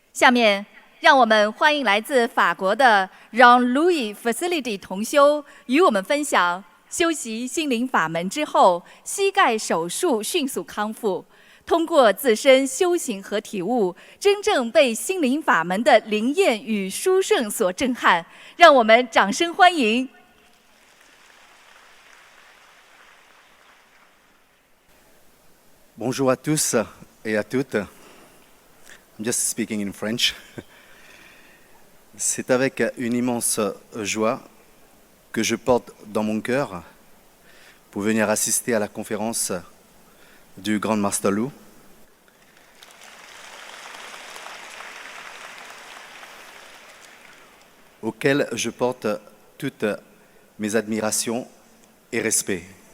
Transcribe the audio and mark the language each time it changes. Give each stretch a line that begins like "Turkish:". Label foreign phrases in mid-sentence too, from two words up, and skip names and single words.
Chinese: 下面，让我们欢迎来自法国的 Jean-Louis Facility 同修，与我们分享修习心灵法门之后，膝盖手术迅速康复，通过自身修行和体悟，真正被心灵法门的灵验与殊胜所震撼。让我们掌声欢迎。
French: Bonjour à tous et à toutes.
English: I'm just speaking in French.
French: C'est avec une immense joie que je porte dans mon cœur pour venir assister à la conférence du Grand Master Lu. Auquel je porte toutes mes admirations et respect.